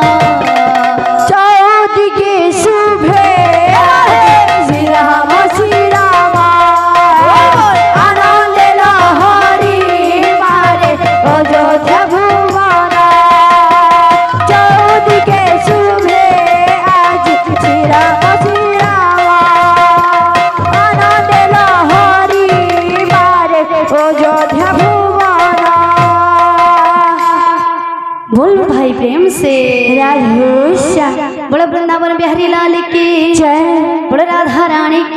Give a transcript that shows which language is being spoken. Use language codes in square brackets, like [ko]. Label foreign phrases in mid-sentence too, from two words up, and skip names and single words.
[bn] চৌদিকে শুভে শ্রীরাম শ্রীরাম আনন্দে লহরি মারে অযোধ্যা ভুবন চৌদিকে শুভে আজি শ্রীরাম শ্রীরাম আনন্দে লহরি মারে অযোধ্যা ভুবন [hi] बोलो भाई प्रेम से राधेश्याम बोलो वृंदावन बिहारी लाल की जय बोलो राधा रानी की